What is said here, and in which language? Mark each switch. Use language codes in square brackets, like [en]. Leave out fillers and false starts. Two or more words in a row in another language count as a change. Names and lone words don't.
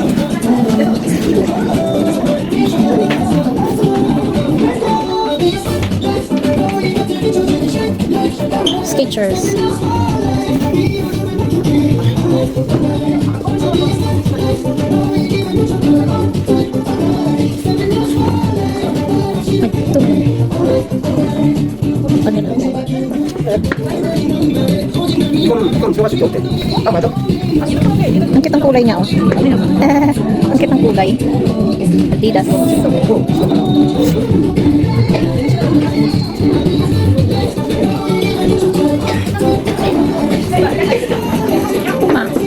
[tl] Skechers. Ito. Ano na? [ko] 이건 들어갈 수 있게 어때? 아 맞아? [tl] Ang cute ng kulay niya, oh. Ang cute ng kulay. Adidas. Puma.